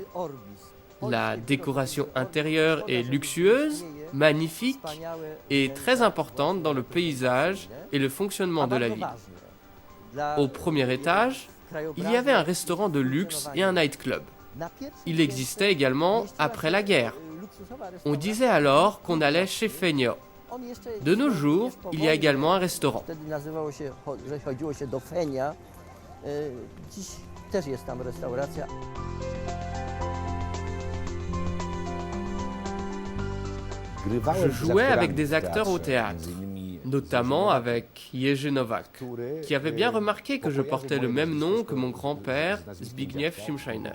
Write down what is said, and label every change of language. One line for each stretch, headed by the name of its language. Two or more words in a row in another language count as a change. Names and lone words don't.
French: La décoration intérieure est luxueuse, magnifique et très importante dans le paysage et le fonctionnement de la ville. Au premier étage, il y avait un restaurant de luxe et un nightclub. Il existait également après la guerre. On disait alors qu'on allait chez Feigno. De nos jours, il y a également un restaurant.
Polish: Wtedy nazywało się, że chodziło się do Fenia. Dziś też jest tam restauracja.
French: Je jouais avec des acteurs au théâtre, notamment avec Jerzy Nowak, qui avait bien remarqué que je portais le même nom que mon grand-père, Zbigniew Schimscheiner.